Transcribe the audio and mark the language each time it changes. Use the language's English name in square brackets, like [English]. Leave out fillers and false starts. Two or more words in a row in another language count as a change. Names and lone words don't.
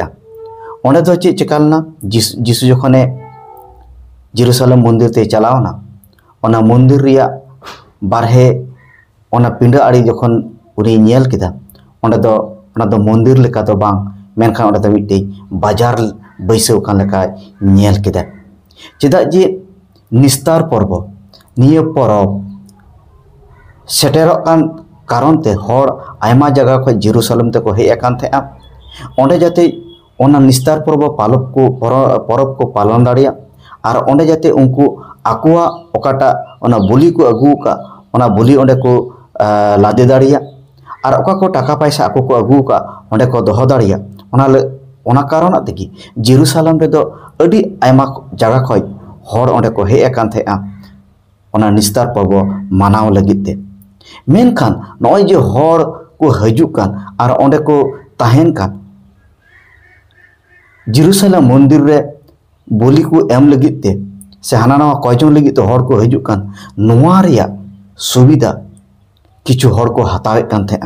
[Santali] ओंडे दो चे चिकालना जिसु जखने जेरूशलेम मंदिर ते चलावना ओना मंदिर रिया बारहे ओना पिंडा आड़ी जखन उनी नेल केदा ओना दो मंदिर लेका दो बांग मेनखान ओंडे दो मिट्टे बाजार बैसव कान लेका नेल केदा। चेदा जे निस्तार पर्व निये परब सेटेरोग कान कारण ते हर आयमा जगह खoj जेरूशलेम ते को हेज आकान थेआ ओंडे जाते ओना निस्तार पर्व परब को पालन दाड़िया और ओंडे जाते उनको आकुआ ओकाटा ओना बुली को अगू का ओना बुली ओंडे को लादे दाड़िया और ओका को टाका पैसा आको को अगू का ओंडे को दोहो दाड़िया। ओना कारण तेगी जेरूशलेम रे दो अडी आयमा जगह खoj हर ओंडे को हेज आकान थेआ ओना निस्तार पर्व मानाव लगित ते। मेनखान नय जे हर को हजुक कान और ओंडे को ताहेन कान जेरूशलेम मंदिर रे बोली को एम लगित ते से हाना नवा कयजन लगित तो हर को हजुक कान नोवा रिया सुविधा किछु हर को हतावे कान थेआ।